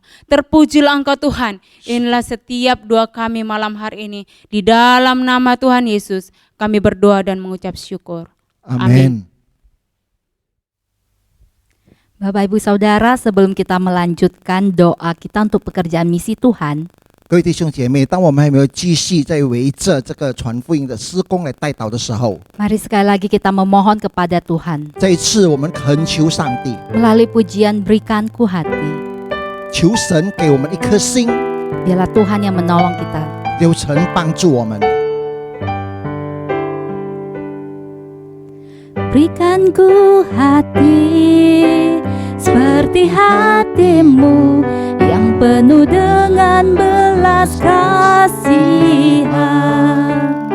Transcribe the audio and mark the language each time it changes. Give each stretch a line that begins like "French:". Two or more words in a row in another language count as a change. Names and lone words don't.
Indonesian: Terpujilah Engkau Tuhan. Inilah setiap doa kami malam hari ini. Di dalam nama Tuhan Yesus, kami berdoa dan mengucap syukur. Amin. Bapak Ibu Saudara, sebelum kita melanjutkan doa kita untuk pekerjaan misi Tuhan,
Chinese: 各位弟兄姐妹，当我们还没有继续在围着这个传福音的施工来带祷的时候，
Indonesian: mari sekali lagi kita memohon kepada Tuhan.
Chinese: 这一次我们恳求上帝，
Indonesian: Melalui pujian berikanku hati,
Chinese: 求神给我们一颗心，
Indonesian: biarlah Tuhan yang menolong kita.
Chinese: 有神帮助我们。
Indonesian: Berikanku hati seperti hatimu yang penuh dengan belas kasihan.